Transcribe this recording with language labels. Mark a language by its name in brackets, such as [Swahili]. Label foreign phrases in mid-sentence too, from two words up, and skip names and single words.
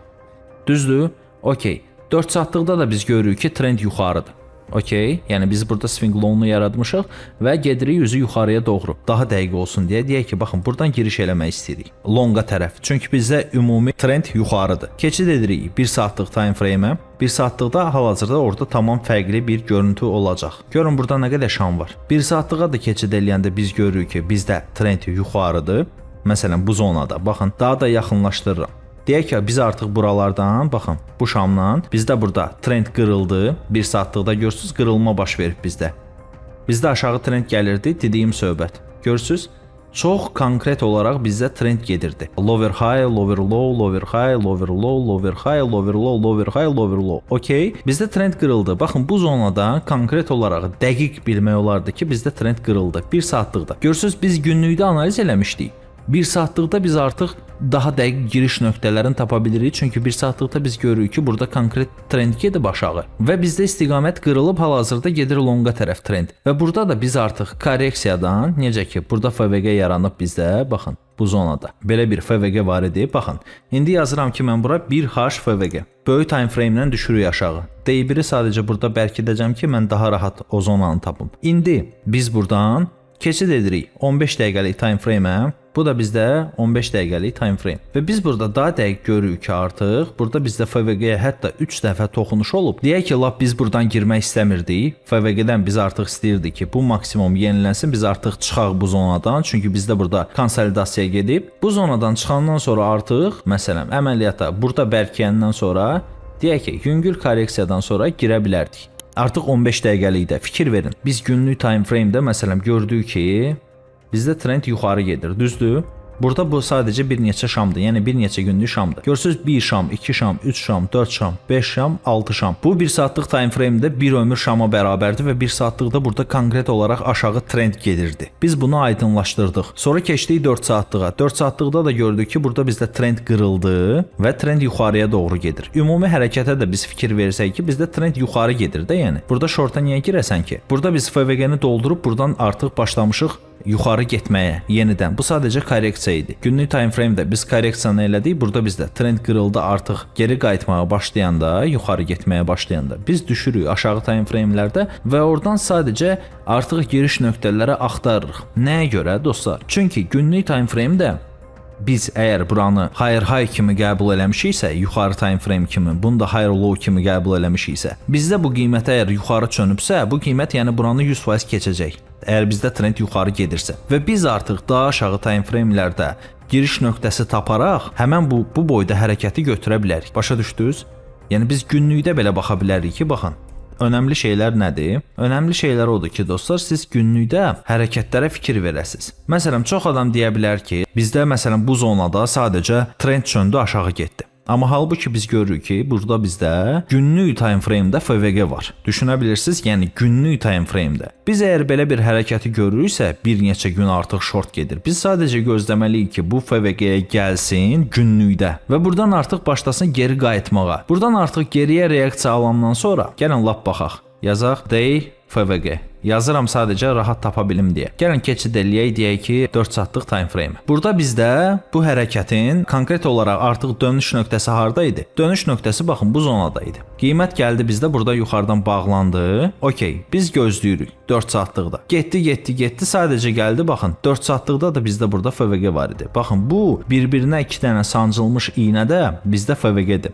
[Azerbaijani] Düzdür? Okey. 4 saatlıqda da biz görürük ki, trend yuxarıdır. Okey. Yəni biz burada [English] swing low-nu [Azerbaijani] yaratmışıq və gedirik üzü yuxarıya doğru. Daha dəqiq olsun deyə deyək ki, baxın, buradan giriş eləmək istəyirik. Longa tərəf. Çünki bizdə ümumi trend yuxarıdır. Keçid edirik 1 saatlıq [English] time frame-ə. [Azerbaijani] 1 saatlıqda hal-hazırda orada tamam fərqli bir görüntü olacaq. Görün burada nə qədər şam var. 1 saatlığa da keçid eləyəndə biz görürük ki, bizdə trend yuxarıdır. Məsələn, bu zonada. Baxın, daha da yaxınlaşdırıram. Deyək ki, biz artıq buralardan, baxın, bu şamdan bizdə burada trend qırıldı. 1 saatlıqda görürsüz, qırılma baş verib bizdə. Bizdə aşağı trend gəlirdi, dediyim söhbət. Görürsüz, çox konkret olaraq bizdə trend gedirdi. [English] Lower high, lower low, lower high, lower low, lower high, lower low, lower high, lower low. [Azerbaijani] Okey, bizdə trend qırıldı. Baxın, bu zonada konkret olaraq dəqiq bilmək olardı ki, bizdə trend qırıldı 1 saatlıqda. Görürsüz, biz günlükdə analiz eləmişdik. 1 saatlıqda biz artıq daha dəqiq giriş nöqtələrini tapa bilirik. Çünki 1 saatlıqda biz görürük ki, burada konkret trend gedib aşağı və bizdə istiqamət qırılıb hal-hazırda gedir lonqa tərəf trend. Və burada da biz artıq korreksiyadan, necə ki, burada FVG yaranıb bizdə, baxın, bu zonada. Belə bir FVG var idi. Baxın, indi yazıram ki, mən bura 1H FVG. Böyük [English] time frame-dən [Azerbaijani] düşürük aşağı. D1-i sadəcə burada bərkidəcəm ki, mən daha rahat o zonanı tapım. İndi biz buradan keçid edirik 15 dəqiqəlik [English] time frame-ə. [Azerbaijani] Bu da bizdə 15 dəqiqəlik [English] time frame. [Azerbaijani] Və biz burada daha dəqiq görürük ki, artıq burada bizdə FVG-yə hətta 3 dəfə toxunuş olub. Deyək ki, lap biz buradan girmək istəmirdik. FVG-dən biz artıq istəyirdik ki, bu maksimum yenilənsin. Biz artıq çıxaq bu zonadan. Çünki bizdə burada konsolidasiya gedib. Bu zonadan çıxandan sonra artıq, məsələn, əməliyyata burada bərkiyəndən sonra deyək ki, yüngül korreksiyadan sonra girə bilərdik. Artıq 15 dəqiqəlikdə fikir verin. Biz günlük [English] time frame-də [Azerbaijani] məsələn gördük ki, bizdə trend yuxarı gedir, düzdür? Burada bu sadəcə bir neçə şamdır, yəni bir neçə günlük şamdır. Görürsünüz 1 şam, 2 şam, 3 şam, 4 şam, 5 şam, 6 şam. Bu 1 saatlıq [English] time frame-də [Azerbaijani] bir ömür şama bərabərdir və 1 saatlıqda burada konkret olaraq aşağı trend gedirdi. Biz bunu aydınlaşdırdıq. Sonra keçdik 4 saatlığa. 4 saatlıqda da gördük ki, burada bizdə trend qırıldı və trend yuxarıya doğru gedir. Ümumi hərəkətə də biz fikir versək ki, bizdə trend yuxarı gedir də, yəni. Burada shorta niyə girəsən ki? Burada biz FVG-ni doldurub buradan artıq başlamışıq yuxarı getməyə yenidən. Bu sadəcə korreksiya idi. Günlük [English] time frame-də [Azerbaijani] biz korreksiyanı elədik. Burada bizdə trend qırıldı, artıq geri qayıtmağa başlayanda, yuxarı getməyə başlayanda biz düşürük aşağı [English] time frame-lərdə [Azerbaijani] və oradan sadəcə artıq giriş nöqtələri axtarırıq. Nəyə görə dostlar? Çünki günlük [English] time frame-də [Azerbaijani] biz əgər buranı [English] higher high [Azerbaijani] kimi qəbul eləmişiksə, yuxarı [English] time frame [Azerbaijani] kimi, bunu da [English] higher low [Azerbaijani] kimi qəbul eləmişiksə, bizdə bu qiymət əgər yuxarı çönübsə, bu qiymət yəni buranı 100% keçəcək. Əgər bizdə trend yuxarı gedirsə və biz artıq daha aşağı [English] time frame-lərdə [Azerbaijani] giriş nöqtəsi taparaq həmən bu boyda hərəkəti götürə bilərik. Başa düşdünüz? Yəni biz günlükdə belə baxa bilərik ki, baxın. Önəmli şeylər nədir? Önəmli şeylər odur ki, dostlar, siz günlükdə hərəkətlərə fikir verəsiniz. Məsələn, çox adam deyə bilər ki, bizdə məsələn bu zonada sadəcə trend çöndü, aşağı getdi. Amma halbuki biz görürük ki, burada bizdə günlük [English] time frame-də [Azerbaijani] FVG var. Düşünə bilirsiniz, yəni günlük [English] time frame-də. [Azerbaijani] Biz əgər belə bir hərəkəti görürüksə, bir neçə gün artıq short gedir. Biz sadəcə gözləməliyik ki, bu FVG-yə gəlsin günlükdə və buradan artıq başlasın geri qayıtmağa. Buradan artıq geriyə reaksiya alandan sonra gəlin lap baxaq. Yazaq day FVG. Yazıram sadəcə rahat tapa bilim deyə. Gəlin keçid eləyək, deyək ki 4 saatlıq [English] time frame. [Azerbaijani] Burada bizdə bu hərəkətin konkret olaraq artıq dönüş nöqtəsi harda idi? Dönüş nöqtəsi baxın bu zonada idi. Qiymət gəldi bizdə burada yuxarıdan bağlandı. Okey, biz gözləyirik 4 saatlıqda. Getdi, sadəcə gəldi baxın. 4 saatlıqda da bizdə burada FVG var idi. Baxın bu bir-birinə 2 dənə sancılmış iynədə bizdə FVG-dir.